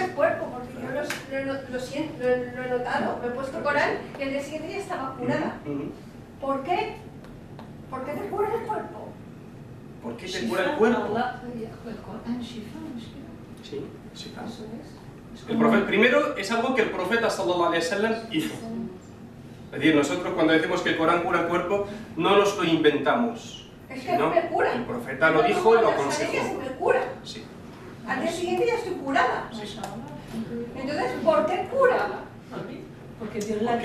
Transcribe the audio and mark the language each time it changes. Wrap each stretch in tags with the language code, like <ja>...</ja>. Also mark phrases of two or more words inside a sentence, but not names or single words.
<es>el cuerpo, porque yo lo siento, lo he notado. Me he puesto Corán y el día siguiente ya estaba curada. ¿Por qué? ¿Por qué te cura el cuerpo? ¿Por qué te cura el cuerpo? Sí, sí, claro. El primero es algo que el profeta</es> <ar>صلى الله عليه وسلم</ar> <es>hizo. Es decir, nosotros cuando decimos que el Corán cura el cuerpo, no nos lo inventamos. Es que no me cura. El profeta lo dijo y lo aconsejó. Me cura. Sí. Al día siguiente ya estoy curada. Pues Entonces, ¿por qué cura? Porque Dios la ha</es>